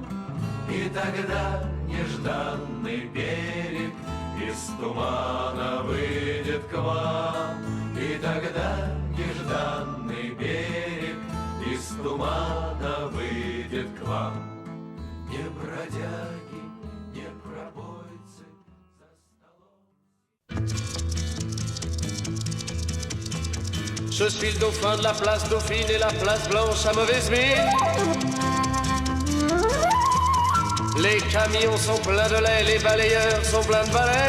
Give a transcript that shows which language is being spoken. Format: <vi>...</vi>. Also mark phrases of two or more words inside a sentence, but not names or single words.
<ru>И тогда нежданный берег из тумана выйдет к вам. И тогда нежданный берег из тумана выйдет к вам. Не бродяги, не пробойцы.</ru> <fr>Je suis le dauphin de la place Dauphine et la place Blanche à mauvaise mine. Les camions sont pleins de lait, les balayeurs sont pleins de balais.</fr>